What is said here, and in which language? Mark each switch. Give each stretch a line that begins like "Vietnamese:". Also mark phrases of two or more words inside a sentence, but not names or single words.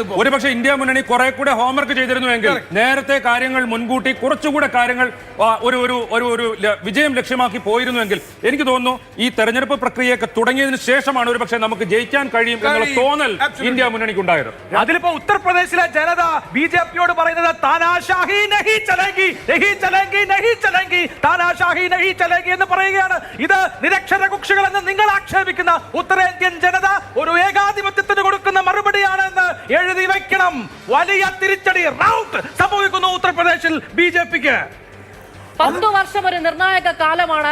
Malayalam: ഒരു പക്ഷേ ഇന്ത്യ മുന്നണി കുറെ കൂടെ ഹോംവർക്ക് ചെയ്തിരുന്നുവെങ്കിൽ, നേരത്തെ കാര്യങ്ങൾ മുൻകൂട്ടി കുറച്ചുകൂടെ കാര്യങ്ങൾ ഒരു വിജയം ലക്ഷ്യമാക്കി പോയിരുന്നുവെങ്കിൽ, എനിക്ക് തോന്നുന്നു ഈ തെരഞ്ഞെടുപ്പ് പ്രക്രിയയൊക്കെ തുടങ്ങിയതിന് ശേഷമാണ് ഒരു പക്ഷേ നമുക്ക് ജയിക്കാൻ കഴിയും എന്നുള്ള തോന്നൽ ഇന്ത്യ മുന്നണിക്ക് ഉണ്ടായത്. അതിലിപ്പോ ഉത്തർപ്രദേശിലെ ജനത BJPയോട് പറയുന്നത്
Hindi: तानाशाही नहीं चलेगी, नहीं चलेगी, नहीं चलेगी, तानाशाही नहीं चलेगी
Malayalam: എന്ന് പറയുകയാണ്. ഇത് നിരക്ഷര കുക്ഷികൾ എന്ന് നിങ്ങൾ ആക്ഷേപിക്കുന്ന ഉത്തരേന്ത്യൻ ജനത ഒരു ഏകാധിപത്യത്തിന് കൊടുക്കുന്ന മറുപടിയാണ് എന്ന് എഴുതി വയ്ക്കണം. വലിയ തിരിച്ചടി റൗട്ട് സംഭവിക്കുന്നു ഉത്തർപ്രദേശിൽ BJPക്ക്. 10 വർഷം ഒരു നിർണായക കാലമാണ്.